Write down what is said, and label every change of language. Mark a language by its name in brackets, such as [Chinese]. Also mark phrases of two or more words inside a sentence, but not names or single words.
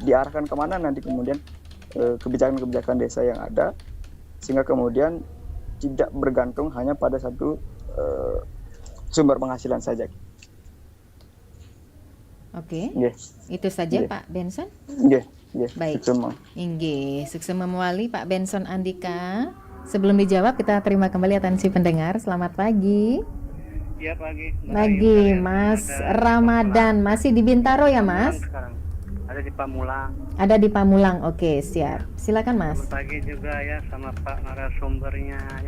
[Indonesian] Diarahkan kemana nanti kemudian kebijakan-kebijakan desa yang ada, sehingga kemudian tidak bergantung hanya pada satu sumber penghasilan saja. Oke. Yes. Itu saja Yes. Pak Benson. Yes. Baik. Semua. [Balinese] Inggih, suksema mewali Pak Benson Andika. [Indonesian] Sebelum dijawab, kita terima kembali atensi pendengar. Selamat pagi. Iya pagi. Pagi, Mas Ramadan. Masih di Bintaro ya, Mas? Sekarang ada di Pamulang. Ada di Pamulang. Oke, siap. Silakan, Mas. Selamat pagi juga ya sama Pak narasumbernya ya.